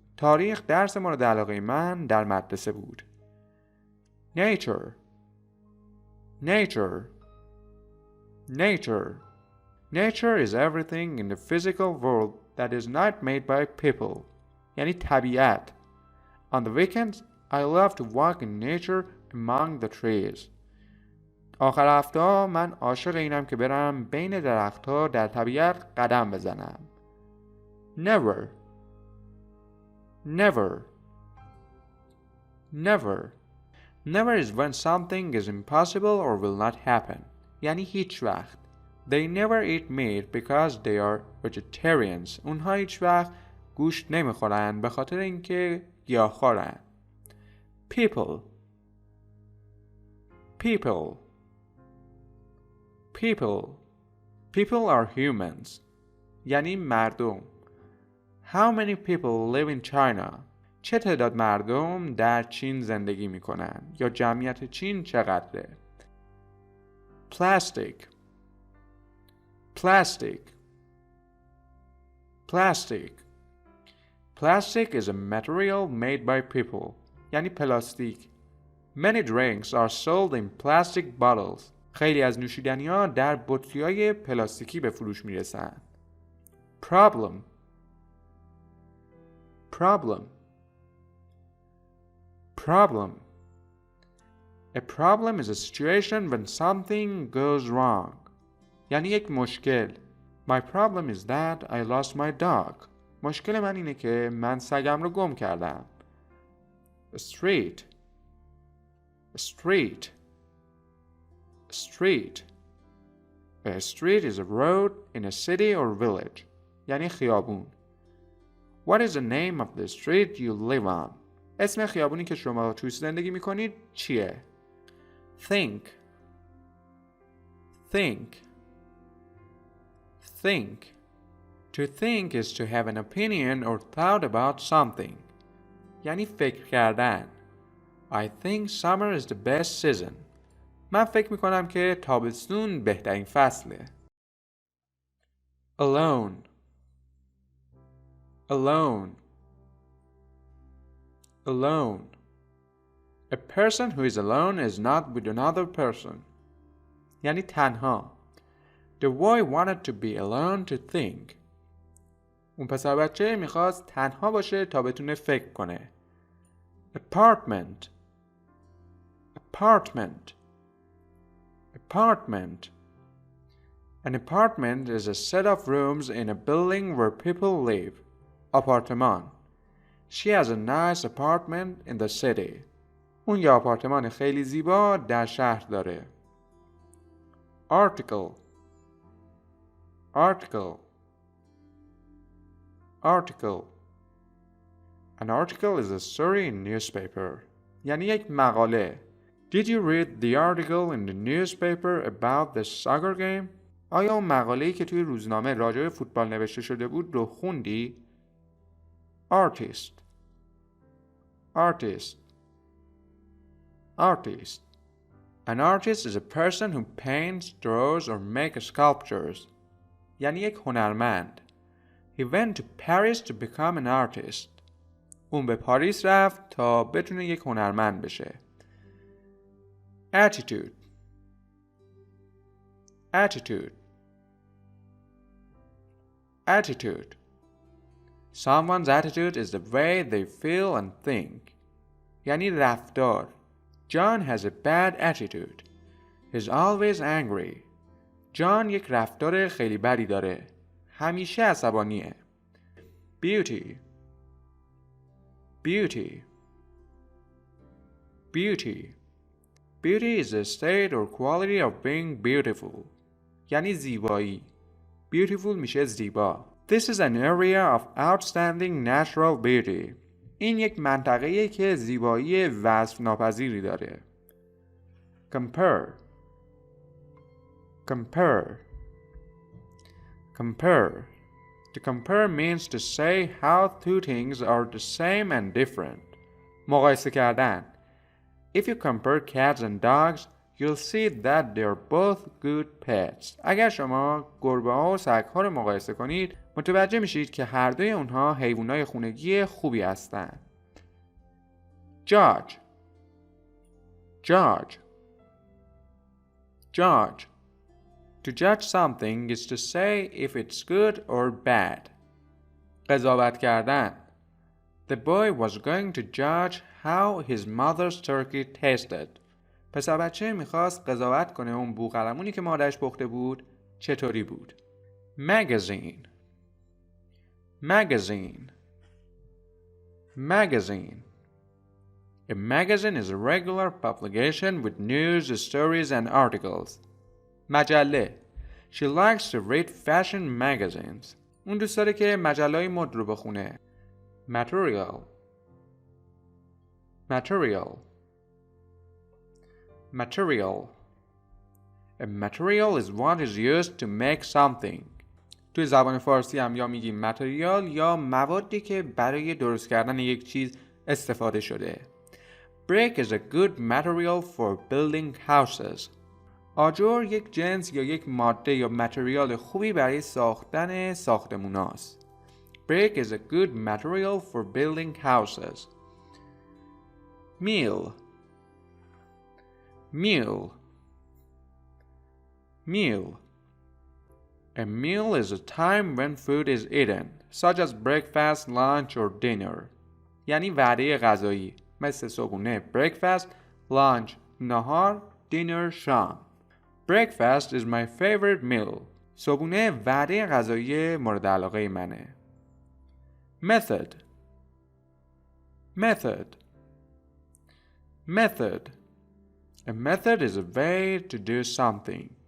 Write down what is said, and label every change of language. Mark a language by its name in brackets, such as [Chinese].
[Persian] تاریخ درس مورد علاقه من در مدرسه بود. [English] nature nature nature nature is everything in the physical world that is not made by people. [Persian] یعنی طبیعت. [English] On the weekends, I love to walk in nature among the trees. [Persian] آخر هفته من عاشق اینم که برم بین درختها در طبیعت قدم بزنم. [English] Never never never never is when something is impossible or will not happen. [Persian] یعنی هیچ وقت. [English] They never eat meat because they are vegetarians. [Persian] اونها هیچ وقت گوشت نمیخورن به خاطر اینکه گیاهخوارن. [English] People people people people are humans. [Persian] یعنی مردم. [English] How many people live in China? [Persian] چه تعداد مردم در چین زندگی میکنن؟ یا جمعیت چین چقدره؟ [English] Plastic plastic plastic plastic is a material made by people. [Persian] یعنی پلاستیک. [English] Many drinks are sold in plastic bottles. [Persian] خیلی از نوشیدنی‌ها در بطری‌های پلاستیکی به فروش میرسن. [English] Problem problem problem A problem is a situation when something goes wrong. [Persian] یعنی یک مشکل. [English] My problem is that I lost my dog. [Persian] مشکل من اینه که من سگم رو گم کردم. [English] Street street street A street is a road in a city or village. [Persian] یعنی خیابون. [English] What is the name of the street you live on? [Persian] اسم خیابونی که شما توش زندگی میکنید چیه؟ [English] Think think think To think is to have an opinion or thought about something. [Persian] یعنی فکر کردن. [English] I think summer is the best season. [Persian] من فکر میکنم که تابستون بهترین فصله. [English] Alone alone alone A person who is alone is not with another person. [Persian] یعنی تنها. [English] The boy wanted to be alone to think. [Persian] اون پسر بچه میخواست تنها باشه تا بتونه فکر کنه. [English] Apartment apartment apartment An apartment is a set of rooms in a building where people live. [Persian] آپارتمان. [English] She has a nice apartment in the city. [Persian] اون یه آپارتمان خیلی زیبا در شهر داره. [English] Article article article An article is a story in newspaper. [Persian] یعنی یک مقاله. [English] Did you read the article in the newspaper about the soccer game? [Persian] آیا اون مقاله‌ای که توی روزنامه راجع به فوتبال نوشته شده بود رو خوندی؟ [English] Artist artist artist An artist is a person who paints, draws or makes sculptures. [Persian] یعنی یک هنرمند. [English] He went to Paris to become an artist. [Persian] اون به پاریس رفت تا بتونه یک هنرمند بشه. [English] Attitude attitude attitude Someone's attitude is the way they feel and think. [Persian] یعنی رفتار. [English] John has a bad attitude. He's always angry. [Persian] جان یک رفتار خیلی بدی داره. همیشه عصبانیه. [English] Beauty beauty beauty Beauty is a state or quality of being beautiful. [Persian] یعنی زیبایی. Beautiful میشه زیبا. [English] This is an area of outstanding natural beauty. [Persian] این یک منطقه‌ایه که زیبایی وصف ناپذیری داره. [English] Compare compare compare To compare means to say how two things are the same and different. [Persian] مقایسه کردن. [English] If you compare cats and dogs, you'll see that they're both good pets. [Persian] اگر شما گربه‌ها و سگ‌ها رو مقایسه کنید، متوجه میشید که هر دوی اونها حیوانات خونگی خوبی هستند. [English] Judge. Judge. Judge. To judge something is to say if it's good or bad. [Persian] قضاوت کردن. [English] The boy was going to judge how his mother's turkey tasted. [Persian] پسر بچه میخواست قضاوت کنه اون بوقلمونی که مادرش پخته بود چطوری بود. [English] Magazine. Magazine. Magazine. A magazine is a regular publication with news, stories and articles. [Persian] مجله. [English] She likes to read fashion magazines. [Persian] اون دوست داره که مجله‌های مد رو بخونه. [English] Material. Material. Material. A material is what is used to make something. [Persian] توی زبان فارسی هم یا میگیم متریال یا موادی که برای درست کردن یک چیز استفاده شده. [English] Brick is a good material for building houses. [Persian] آجر یک جنس یا یک ماده یا متریال خوبی برای ساختن ساختموناست. [English] Brick is a good material for building houses. Meal. Meal. Meal. A meal is a time when food is eaten, such as breakfast, lunch or dinner. [Persian] یعنی وعده غذایی مثل صبحونه [English] breakfast, lunch [Persian] نهار, [English] dinner [Persian] شام. [English] Breakfast is my favorite meal. [Persian] صبحونه وعده غذایی مورد علاقه منه. [English] Method. Method. Method. A method is a way to do something.